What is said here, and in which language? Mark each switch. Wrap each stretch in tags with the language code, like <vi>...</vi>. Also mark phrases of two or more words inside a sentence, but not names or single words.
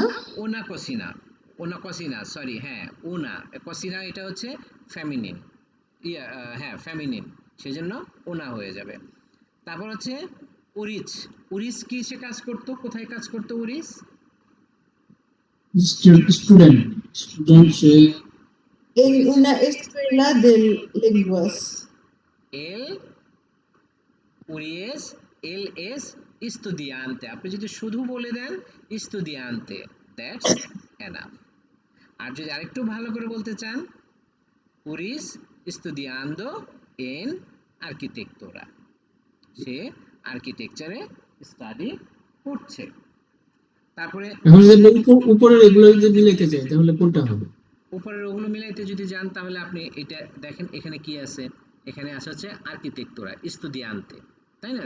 <es>una cocina una cocina</es> <bn>সরি হ্যাঁ</bn> <es>una cocina</es> <bn>এটা হচ্ছে ফেমিনিন হ্যাঁ ফেমিনিন সেজন্য ওনা হয়ে যাবে তারপর হচ্ছে উরিচ উরিচ কি সে কাজ করতো কোথায় কাজ করতো উরিচ student সে</bn> <es>En una escuela de lenguas. el Uris el es estudiante</es> <bn>আপনি যদি শুধু বলে দেন estudiante</bn> <en>that's enough</en> <bn>আর যদি আরেকটু ভালো করে বলতে চান</bn> <es>Uris estudiando en arquitectura</es> <bn>সে আর্কিটেকচারে স্টাডি করছে তারপরে এখন যদি উপরের এগুলো যদি মিলাইতে চাই তাহলে কোনটা হবে? উপরের ওগুলো মিলাইতে যদি যান তাহলে আপনি এটা দেখেন এখানে কি আছে এখানে আছে হচ্ছে</bn> <es>arquitectura estudiante</es> <bn>তাই না</bn>